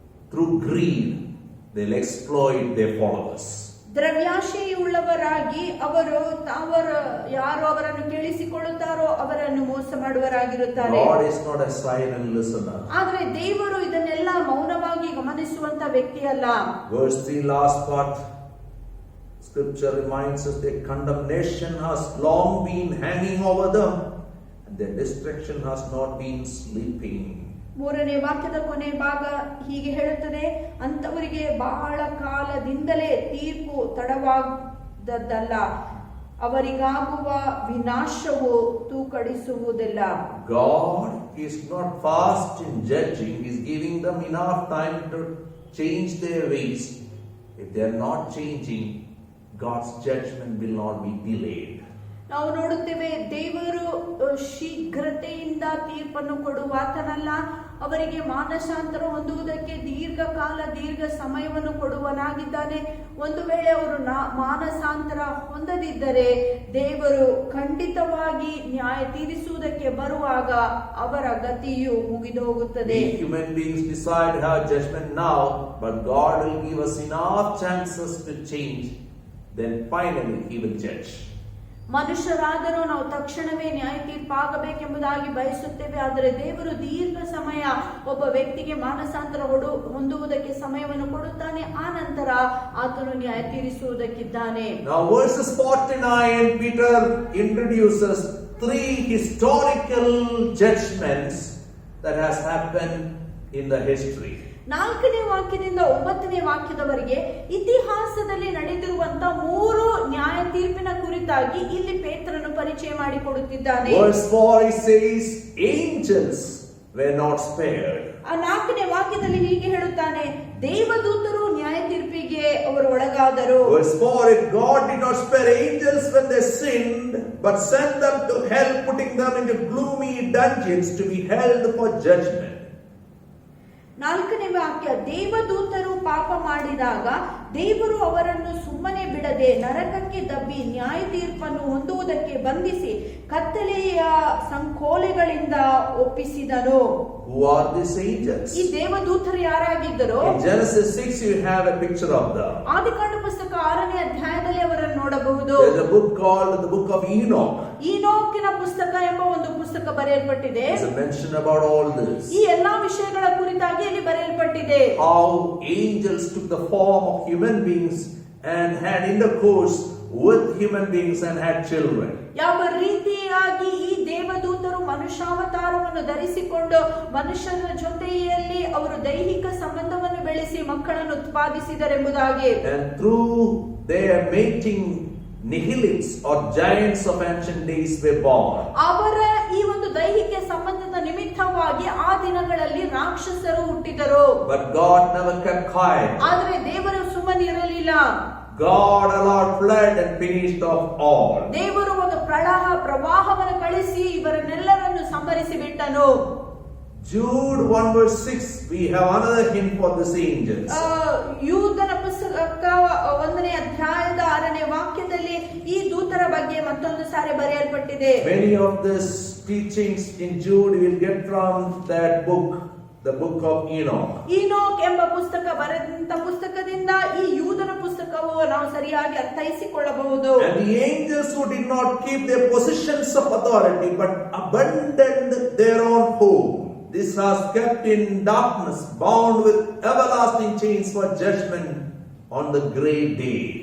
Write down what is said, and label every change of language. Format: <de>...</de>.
<en>Through greed, they'll exploit their followers.</en> <kn>ದ್ರವ್ಯಾಶೆಯುಳ್ಳವರಾಗಿ ಅವರು ಯಾರು ಅವರನ್ನು ಕೇಳಿಸಿಕೊಳ್ಳುತ್ತಾರೋ ಅವರನ್ನು ಮೋಸ ಮಾಡುವರಾಗಿರುತ್ತಾರೆ.</kn> <en>God is not a silent listener.</en> <kn>ಆದರೆ ದೇವರು ಇದನ್ನೆಲ್ಲ ಮೌನವಾಗಿ ಗಮನಿಸುವಂತ ವ್ಯಕ್ತಿಯಲ್ಲ.</kn> <en>Verse 3, last part, scripture reminds us that condemnation has long been hanging over them and their destruction has not been sleeping.</en> <kn>ಮೂರನೇ ವಾಕ್ಯದ ಕೊನೆ ಭಾಗ ಹೀಗೆ ಹೇಳುತ್ತದೆ, ಅಂತವರಿಗೆ ಬಹಳ ಕಾಲದಿಂದಲೇ ತೀರ್ಪು ತಡವಾದದ್ದಲ್ಲ, ಅವರಿಗಾಗುವ ವಿನಾಶವು ತೂಕಡಿಸುವುದಿಲ್ಲ.</kn> <en>God is not fast in judging. He is giving them enough time to change their ways. If they are not changing, God's judgment will not be delayed.</en> <kn>ನಾವು ನೋಡುತ್ತೇವೆ, ದೇವರು ಶೀಘ್ರತೆಯಿಂದ ತೀರ್ಪನ್ನು ಕೊಡುವಾತನಲ್ಲ, ಅವರಿಗೆ ಮಾನಸಾಂತರ ಹೊಂದುವುದಕ್ಕೆ ದೀರ್ಘ ಸಮಯವನ್ನು ಕೊಡುವನಾಗಿದ್ದಾನೆ. ಒಂದು ವೇಳೆ ಅವರು ಮಾನಸಾಂತರ ಹೊಂದದಿದ್ದರೆ ದೇವರು ಖಂಡಿತವಾಗಿ ನ್ಯಾಯ ತೀರಿಸುವುದಕ್ಕೆ ಬರುವಾಗ ಅವರ ಗತಿಯು ಮುಗಿದು ಹೋಗುತ್ತದೆ.</kn> <en>Human beings decide to have judgment now, but God will give us enough chances to change. Then finally He will judge.</en> <kn>ಮನುಷ್ಯರಾದರೂ ನಾವು ತಕ್ಷಣವೇ ನ್ಯಾಯ ತೀರ್ಪಾಗಬೇಕೆಂಬುದಾಗಿ ಬಯಸುತ್ತೇವೆ, ಆದರೆ ದೇವರು ದೀರ್ಘ ಸಮಯ ಒಬ್ಬ ವ್ಯಕ್ತಿಗೆ ಮಾನಸಾಂತರ ಹೊಂದುವುದಕ್ಕೆ ಸಮಯವನ್ನು ಕೊಡುತ್ತಾನೆ. ಆ ನಂತರ ಆತನು ನ್ಯಾಯ ತೀರಿಸುವುದಕ್ಕಿದ್ದಾನೆ.</kn> <en>Now verses 49, Peter introduces 3 historical judgments that has happened in the history.</en> <kn>4ನೇ ವಾಕ್ಯದಿಂದ 9ನೇ ವಾಕ್ಯದವರೆಗೆ ಇತಿಹಾಸದಲ್ಲಿ ನಡೆದಿರುವಂತ 3 ನ್ಯಾಯ ತೀರ್ಪಿನ ಕುರಿತಾಗಿ ಇಲ್ಲಿ ಪೇತ್ರನು ಪರಿಚಯ ಮಾಡಿಕೊಡುತ್ತಿದ್ದಾನೆ.</kn> <en>Verse 4 he says angels were not spared.</en> <kn>ಆ 4ನೇ ವಾಕ್ಯದಲ್ಲಿ ಹೀಗೆ ಹೇಳುತ್ತಾನೆ, ದೇವದೂತರು ನ್ಯಾಯ ತೀರ್ಪಿಗೆ ಅವರು ಒಳಗಾದರು.</kn> <en>Verse 4, if God did not spare angels when they sinned, but sent them to hell, putting them into gloomy dungeons to be held for judgment.</en> <kn>4ನೇ ವಾಕ್ಯ, ದೇವದೂತರು ಪಾಪ ಮಾಡಿದಾಗ ದೇವರು ಅವರನ್ನು ಸುಮ್ಮನೆ ಬಿಡದೆ ನರಕಕ್ಕೆ ದಬ್ಬಿ ನ್ಯಾಯ ತೀರ್ಪನ್ನು ಹೊಂದುವುದಕ್ಕೆ ಬಂಧಿಸಿ ಕತ್ತಲೆಯ ಸಂಕೋಲೆಗಳಿಂದ ಒಪ್ಪಿಸಿದನು.</kn> <en>Who are these angels?</en> <kn>ಈ ದೇವದೂತರು ಯಾರಾಗಿದ್ದರು?</kn> <en>In Genesis 6 you have a picture of them.</en> <kn>ಆದಿಕಾಂಡ ಪುಸ್ತಕ 6ನೇ ಅಧ್ಯಾಯದಲ್ಲಿ ಅವರನ್ನು ನೋಡಬಹುದು.</kn> <en>There's a book called the book of Enoch.</en> <kn>ಈನೋಕಿನ ಪುಸ್ತಕ ಎಂಬ ಒಂದು ಪುಸ್ತಕ ಬರೆಯಲ್ಪಟ್ಟಿದೆ.</kn> <en>There's a mention about all this.</en> <kn>ಈ ಎಲ್ಲಾ ವಿಷಯಗಳ ಕುರಿತಾಗಿ ಅಲ್ಲಿ ಬರೆಯಲ್ಪಟ್ಟಿದೆ.</kn> <en>How angels took the form of human beings and had intercourse with human beings and had children.</en> <kn>ಯಾವ ರೀತಿಯಾಗಿ ಈ ದೇವದೂತರು ಮನುಷ್ಯಾವತಾರವನ್ನು ಧರಿಸಿಕೊಂಡು ಮನುಷ್ಯನ ಜೊತೆಯಲ್ಲಿ ಅವರು ದೈಹಿಕ ಸಂಬಂಧವನ್ನು ಬೆಳೆಸಿ ಮಕ್ಕಳನ್ನು ಉತ್ಪಾದಿಸಿದರೆಂಬುದಾಗಿ.</kn> <en>And through their mating, nihilists or giants of ancient days were born.</en> <kn>ಅವರ ಈ ಒಂದು ದೈಹಿಕ ಸಂಬಂಧದ ನಿಮಿತ್ತವಾಗಿ ಆ ದಿನಗಳಲ್ಲಿ ರಾಕ್ಷಸರು ಹುಟ್ಟಿದರು.</kn> <en>But God never kept quiet.</en> <kn>ಆದರೆ ದೇವರು ಸುಮ್ಮನಿರಲಿಲ್ಲ.</kn> <en>God allowed flood and finished off all.</en> <kn>ದೇವರು ಒಂದು ಪ್ರವಾಹವನ್ನು ಕಳಿಸಿ ಇವರನ್ನೆಲ್ಲರನ್ನು ಸಂಹರಿಸಿ ಬಿಟ್ಟನು.</kn> <en>Jude 1 verse 6, we have another hint for these angels.</en> <kn>ಯೂದನ ಪುಸ್ತಕ 1ನೇ ಅಧ್ಯಾಯದ 6ನೇ ವಾಕ್ಯದಲ್ಲಿ ಈ ದೂತರ ಬಗ್ಗೆ ಮತ್ತೊಂದು ಸಾರಿ ಬರೆಯಲ್ಪಟ್ಟಿದೆ.</kn> <en>Many of these teachings in Jude we will get from that book the book of Enoch.</en> <kn>ಈನೋಕ್ ಎಂಬ ಪುಸ್ತಕ ಬರೆದಂತ ಪುಸ್ತಕದಿಂದ ಈ ಯೂದನ ಪುಸ್ತಕವು ನಾವು ಸರಿಯಾಗಿ ಅರ್ಥೈಸಿಕೊಳ್ಳಬಹುದು.</kn> <en>And the angels who did not keep their positions of authority but abandoned their own home, this was kept in darkness, bound with everlasting chains for judgment on the great day.</en>